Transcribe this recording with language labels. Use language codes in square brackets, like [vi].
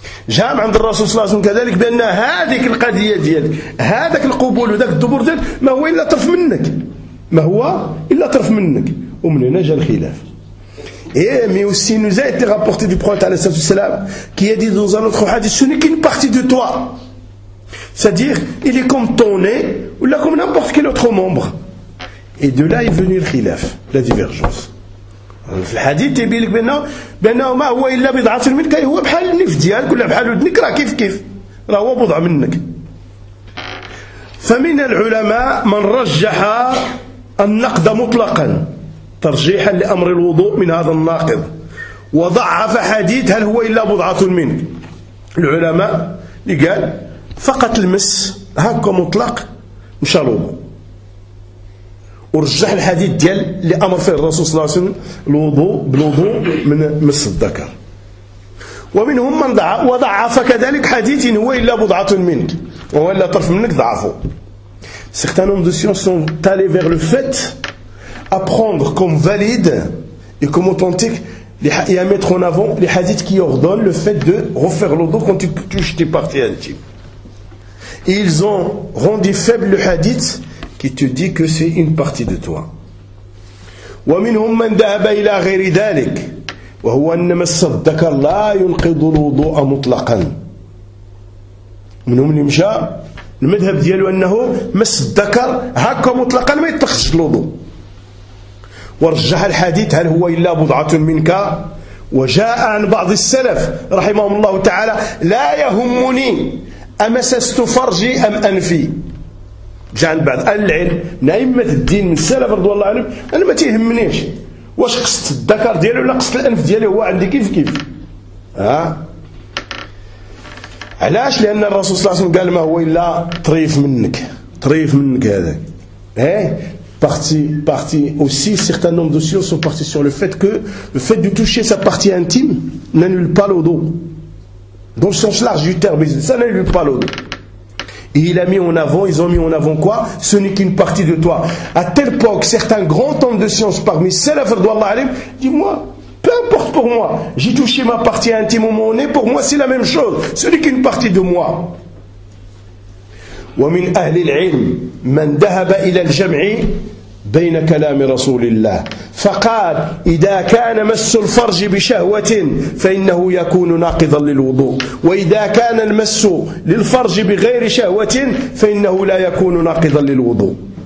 [ar] جامع عند الرسول صلى الله عليه وسلم كذلك بأن هذه القضية ديالك هذاك القبول وذاك الدبر ديالك ما هو إلا طرف منك ما هو إلا طرف منك ومن هنا جاء الخلاف. [fr] إيه مي aussi nous a été rapporté du prophète [ar] عليه الصلاة والسلام [fr] qui a dit dans un autre hadith ce n'est qu'une partie de toi, c'est-à-dire il est comme ton nez ou là comme n'importe quel autre membre. Et de là est venu le khilaf, la divergence. [ar] في الحديث يبين لك بانه ما هو الا بضعة منك هو بحال النف ديالك ولا بحال ودنك راه كيف كيف راه هو بضعة منك. فمن العلماء من رجح النقد مطلقا ترجيحا لامر الوضوء من هذا الناقض وضعف حديث هل هو الا بضعة منك. العلماء اللي قال فقط المس هكا مطلق مشى الوضوء ورجح الحديث ديال اللي امر فيه الرسول صلى الله عليه وسلم الوضوء بالوضوء من مس الذكر. ومنهم من وضعف كذلك حديث هو الا بضعه منك وهو الا طرف منك ضعفه. [fr] Certains hommes de science sont allés vers le fait à prendre comme valide et comme authentique et à mettre en avant les hadiths qui ordonnent le fait de refaire l'wudu quand tu touches tes parties intimes. Ils ont rendu faible le hadith qui te dit que c'est une partie de toi. [ar] ومنهم من ذهب الى غير ذلك وهو ان مس الذكر لا ينقض الوضوء مطلقا. منهم اللي مشى المذهب ديالو انه مس الذكر هكا مطلقا ما يتخش الوضوء ورجح الحديث هل هو الا بضعه منك. وجاء عن بعض السلف رحمهم الله تعالى لا يهمني امسست فرجي ام انفي. جاء عن بعض العلم نائمة الدين من السلف رضي الله عنهم انا ما تيهمنيش واش قصت الذكر ديالي ولا قصت الانف ديالي هو عندي كيف كيف. ها علاش؟ لان الرسول صلى الله عليه وسلم قال ما هو الا طريف منك طريف منك هذاك. [fr] ايه parti aussi certains hommes de science sont partis sur le fait de toucher sa partie intime n'annule pas l'odeur dans le sens large du terme, ça n'annule pas l'odeur. Et il a mis en avant, ils ont mis en avant quoi? Ce n'est qu'une partie de toi. À telle époque, certains grands hommes de science parmi salaf radhiyallahu anhum, dis-moi, peu importe pour moi, j'ai touché ma partie intime ou mon nez, pour moi c'est la même chose. Ce n'est qu'une partie de moi. [ar] Wa min ahli al-'ilm man dhahaba ila al-jam'i بين كلام رسول الله فقال إذا كان مس الفرج بشهوة فإنه يكون ناقضا للوضوء وإذا كان المس للفرج بغير شهوة فإنه لا يكون ناقضا للوضوء.